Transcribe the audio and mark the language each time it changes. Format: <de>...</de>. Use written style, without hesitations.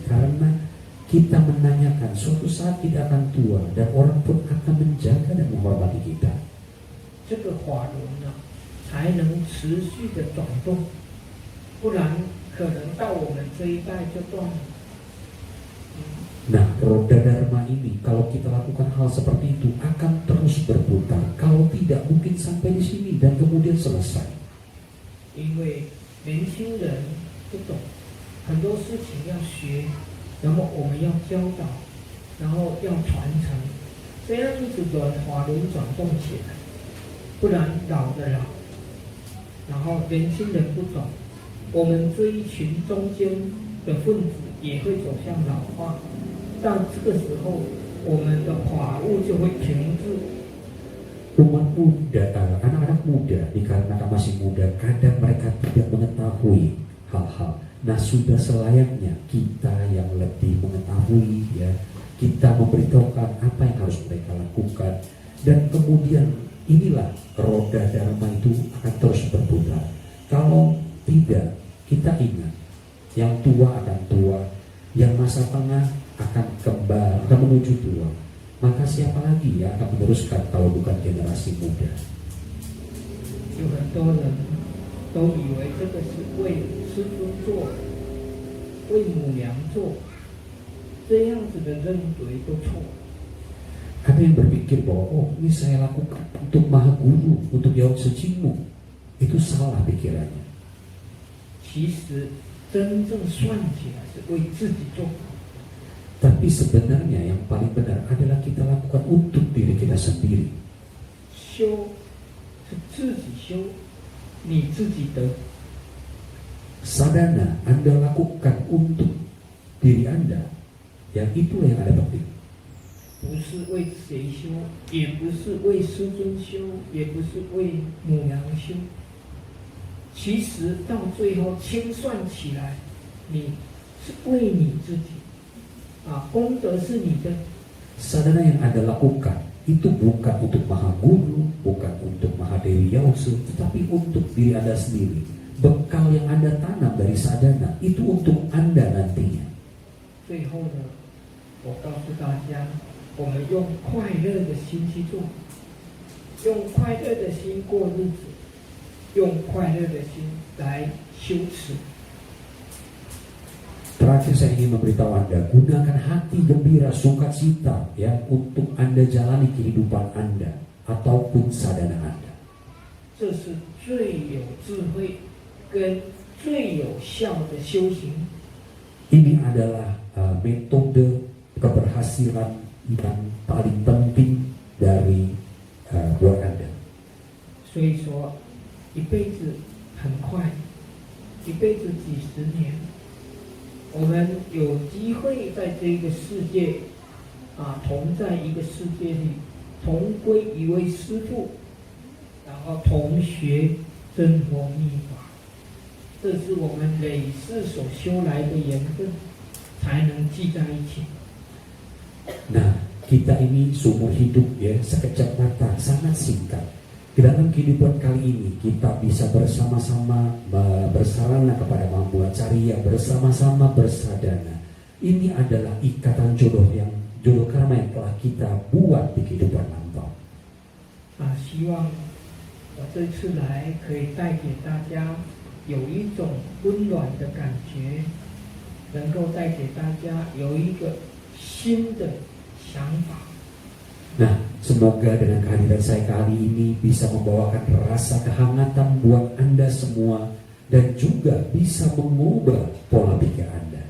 <id>Karena kita menanyakan, suatu saat kita akan tua dan orang pun akan menjaga dan menghormati kita.</id> <zh>这个法轮呢，才能持续的转动，不然可能到我们这一代就断了。</zh> <id>Nah, roda dharma ini kalau kita lakukan hal seperti itu akan terus berputar. Kalau tidak mungkin sampai di sini dan kemudian selesai.</id> <zh>因为年轻人不懂，很多事情要学，然后我们要教导，然后要传承，这样子的法轮转动起来，不然老的老，然后年轻人不懂，我们这一群中间的分子也会走向老化。到这个时候，我们的法务就会停滞。</zh> <id>Umat muda, anak-anak muda, dikarenakan masih muda, kadang mereka tidak mengetahui hal-hal. Nah, sudah selayaknya kita yang lebih mengetahui, ya, kita memberitahukan apa yang harus mereka lakukan, dan kemudian inilah roda dharma itu akan terus berputar. Kalau tidak, kita ingat, yang tua akan tua, yang masa tengah akan menuju tua. Maka siapa lagi yang akan meneruskan kalau bukan generasi muda?</id> <zh>有很多人都以为这个是为师尊做，为母娘做，这样子的认为都错。</zh> <id>Ada yang berpikir bahwa oh ini saya lakukan untuk Maha Guru, untuk Yawan Sucimu. Itu salah pikirannya.</id> <zh>其实真正算起来是为自己做。</zh> <id>Tapi sebenarnya yang paling benar adalah kita lakukan untuk diri kita sendiri.</id> <zh>修是自己修，你自己得。</zh> <id>Sadhana Anda lakukan untuk diri Anda, yang itulah yang ada penting.</id> <zh>不是为谁修，也不是为师尊修，也不是为母娘修。其实到最后清算起来，你是为你自己。功德是你的。</zh> <id>Sadhana yang Anda lakukan itu bukan untuk Maha Guru, bukan untuk Maha Dewi Yausu, tetapi untuk diri Anda sendiri. Bekal yang Anda tanam dari sadhana itu untuk Anda nantinya.</id> <zh>最后呢，我告诉大家，我们用快乐的心去做，用快乐的心过日子，用快乐的心来修持。</zh> <id>Terakhir saya ingin memberitahu Anda, gunakan hati gembira, sukacita, ya, untuk Anda jalani kehidupan Anda ataupun sadhana Anda.</id> <zh>这是最有智慧跟最有效的修行。</zh> <id>Ini adalah metode keberhasilan yang paling penting dari buat Anda.</id> <zh>所以说，一辈子很快，一辈子几十年。我们有机会在这个世界，同在一个世界里，同归一位师父，然后同学真佛密法，这是我们累世所修来的缘分，才能聚在一起。</zh> <id>Nah, kita ini seumur hidup, ya, sekejap mata, sangat singkat. Dalam kehidupan kali ini kita bisa bersama-sama bersalana kepada Maha Mulacariya, bersama-sama bersadana. Ini adalah ikatan jodoh karma yang telah kita buat di kehidupan lampau.</id> <zh>希望我这次来可以带给大家有一种温暖的感觉，能够带给大家有一个新的想法，</zh> <id>Nah, semoga dengan kehadiran saya kali ini bisa membawakan rasa kehangatan buat Anda semua dan juga bisa mengubah pola pikir Anda.</id>